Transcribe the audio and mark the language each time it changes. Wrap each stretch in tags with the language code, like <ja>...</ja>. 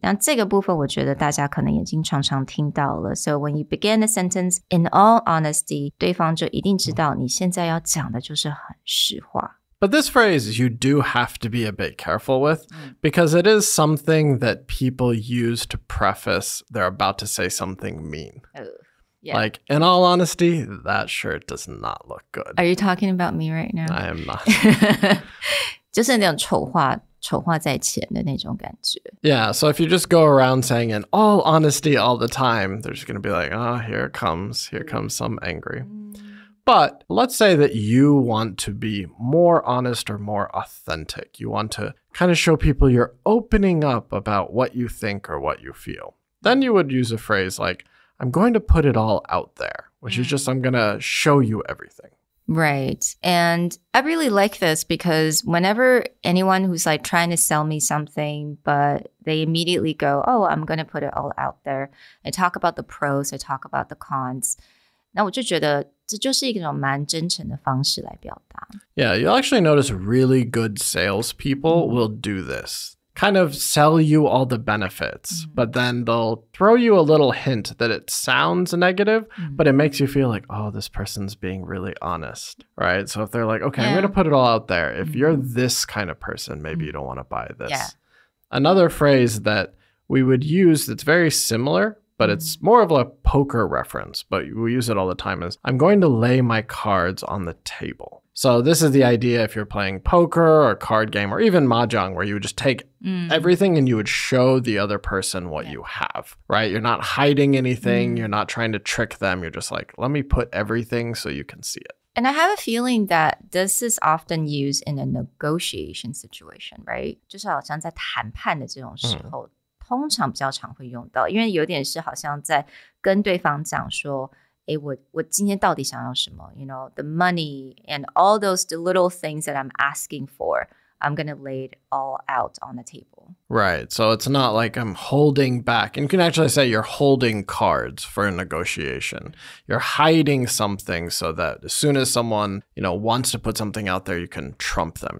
<zh>那这个部分我觉得大家可能已经常常听到了。</zh> <en>So when you begin a sentence in all honesty,</en> <zh>对方就一定知道你现在要讲的就是很实话。</zh> <en>But this phrase you do have to be a bit careful with because it is something that people use to preface they're about to say something mean. Yeah. Like, in all honesty, that shirt does not look good. Are you talking about me right now? I am not.</en> <zh>就是那种丑话在前的那种感觉。</zh> <en>Yeah, so if you just go around saying in all honesty all the time, they're just going to be like, oh, here comes some angry. But let's say that you want to be more honest or more authentic. You want to kind of show people you're opening up about what you think or what you feel. Then you would use a phrase like, I'm going to put it all out there, which is just I'm going to show you everything. Right. And I really like this because whenever anyone who's like trying to sell me something, but they immediately go, oh, I'm going to put it all out there. I talk about the pros, I talk about the cons.</en> <zh>那我就觉得这就是一种蛮真诚的方式来表达。</zh> <en>Yeah, you'll actually notice really good salespeople will do this.Kind of sell you all the benefits, but then they'll throw you a little hint that it sounds negative, but it makes you feel like, oh, this person's being really honest, right? So if they're like, okay, I'm going to put it all out there. If you're this kind of person, maybe you don't want to buy this. Yeah. Another phrase that we would use that's very similar, but it's more of a poker reference, but we use it all the time is, I'm going to lay my cards on the table.So this is the idea if you're playing poker or card game or even mahjong where you would just take everything and you would show the other person what you have, right? You're not hiding anything. You're not trying to trick them. You're just like, let me put everything so you can see it. And I have a feeling that this is often used in a negotiation situation, right?</en> <zh>就是好像在谈判的这种时候，通常比较常会用到，因为有点是好像在跟对方讲说我今天到底想要什么</zh> <en>You know, the money and all those little things that I'm asking for, I'm going to lay it all out on the table. Right. So it's not like I'm holding back. And you can actually say you're holding cards for a negotiation. You're hiding something so that as soon as someone, wants to put something out there, you can trump them.</en>